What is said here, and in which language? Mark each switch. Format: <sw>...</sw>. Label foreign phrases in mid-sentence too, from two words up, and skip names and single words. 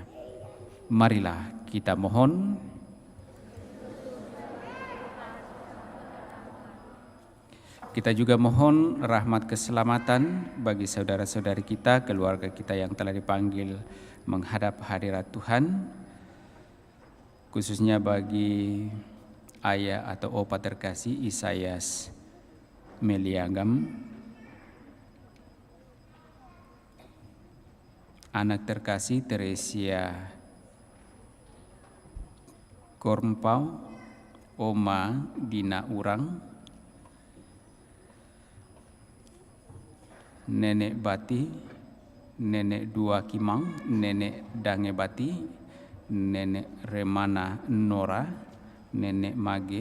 <id>Marilah kita mohon. Kita juga mohon rahmat keselamatan bagi saudara-saudari kita, keluarga kita yang telah dipanggil menghadap hadirat Tuhan, khususnya bagi ayah atau opa terkasih Isaias Meliagam, anak terkasih Teresia Kormpau, Oma Dina Urang, Nenek Bati, Nenek Dua Kimang, Nenek Dange Bati, Nenek Remana Nora, Nenek Mage,</id>